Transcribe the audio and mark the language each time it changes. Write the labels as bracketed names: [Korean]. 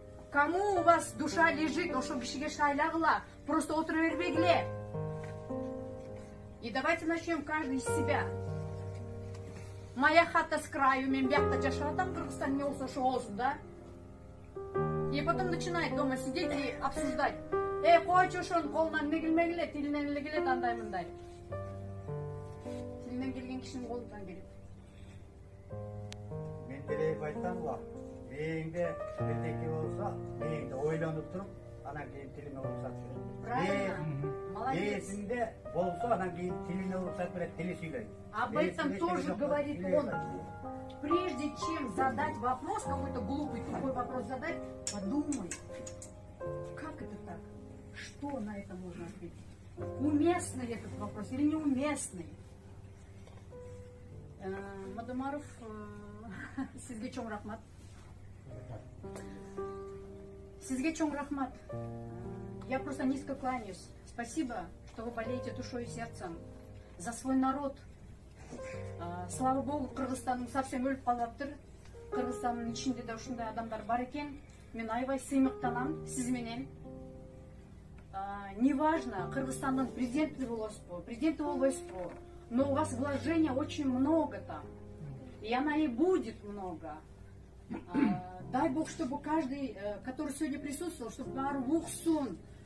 [Russian] Кому у вас душа лежит, [Kyrgyz] ошо кишиге шайлағыла. Просто отура бербегиле. [Russian] И давайте начнем каждый из себя. Моя хата с краю, [Kyrgyz] мен бияқта жашап атам, Кыргызстан не болсо ошо болсун, [Russian] да? И потом начинает дома сидеть и обсуждать. [Kyrgyz] Койчу ошонун колунан эмне келмегиле, тилинен эле келет андай мындай. Тилинен келген кишинин колунан келет. Мен деле айтамла, мээңде бирдеке болсо, мээңде ойлонуп туруп, анан кийин тилиңе уруксат берет. [Russian] Правильно. Молодец. [Kyrgyz] Мээсинде болсо, анан кийин тилине уруксат берет, тили сүйлөйт. [Russian] Об этом тоже говорит он. Прежде чем задать вопрос, какой-то глупый, тупой вопрос задать, подумай, как это так? Что на это можно ответить? Уместный этот вопрос или неуместный? [Kyrgyz] Мадумаров, сизге чоң рахмат. Сизге чоң рахмат. [Russian] Я просто низко кланяюсь. Спасибо, что вы болеете душой и сердцем за свой народ. [Kyrgyz] Слава Богу, Кыргызстанның совсем өлүп калыптыр. Кыргызстандын ичинде да ушундай адамдар бар экен. Мен аябай сыймыктанам сиз менен. [Russian] Неважно, [Kyrgyz] Кыргызстандын президенти болосузбу, президенти болбойсузбу, [Russian] но у вас вложения очень много там. И она и будет много. Дай Бог, чтобы каждый, который сегодня присутствовал, чтобы баары уксун.